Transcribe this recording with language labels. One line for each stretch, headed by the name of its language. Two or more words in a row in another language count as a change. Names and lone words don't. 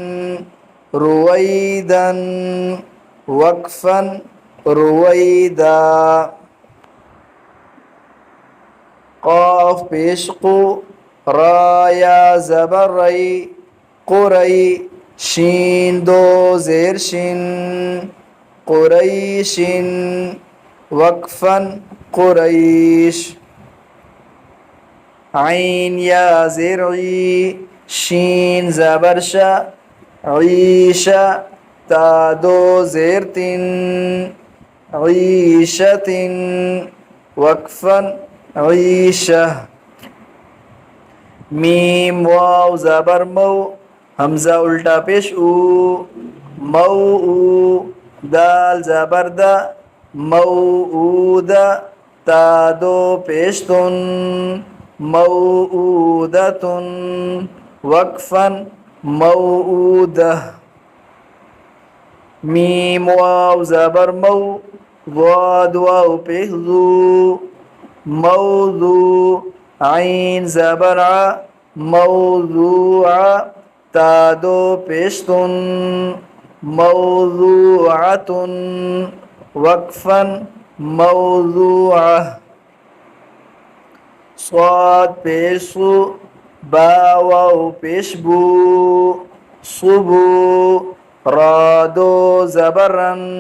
Urdu: رویدن وقفا رویدا قاف پیش قو را یا زبر ری قری شین دو زیر شن قریش وقفا قریش عین یا زیر عی شین زبر شا عیشا تا دو زیر تن عیشت وقفا عیشہ میم واو زبر مو حمزہ الٹا پیش او مو او دال زبر دا موعودہ تا دو پیش تن موعودۃ وقفا موعودہ میم واو زبر مو ضاد واو پیش ذو موضوع عین زبر ع موضوع تا دو پیش تن موضوعۃ وقفا موضوعہ صاد پیش صو با واو پیش بو صبو را دو زبرن